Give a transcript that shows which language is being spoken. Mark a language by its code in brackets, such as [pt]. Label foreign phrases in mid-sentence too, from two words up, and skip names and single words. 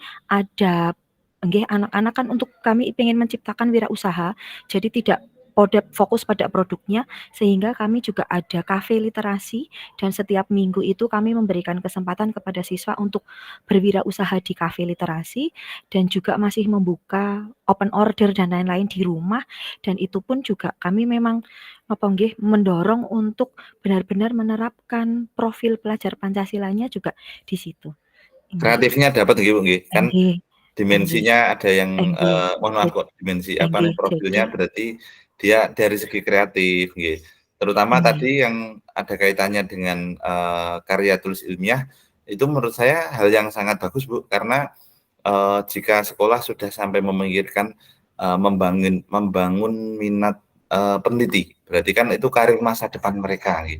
[id] ada nggih anak-anak kan untuk kami ingin menciptakan wirausaha, jadi tidak fokus pada produknya sehingga kami juga ada kafe literasi dan setiap minggu itu kami memberikan kesempatan kepada siswa untuk berwirausaha di kafe literasi dan juga masih membuka [en] open order [id] dan lain-lain di rumah dan itu pun juga kami memang mendorong untuk benar-benar menerapkan profil pelajar Pancasilanya juga di situ. Kreatifnya dapat nggih, Bu, nggih. Kan [jv] Nggih, nggih, [id] dimensinya ada yang nggih, mohon maaf kok, dimensi apa nih, nggih, profilnya jadi berarti dia dari segi kreatif, nggih. Terutama nggih, tadi yang ada kaitannya dengan karya tulis ilmiah, itu menurut saya hal yang sangat bagus, Bu, karena jika sekolah sudah sampai memikirkan membangun minat peneliti, berarti kan itu karir masa depan mereka, gitu.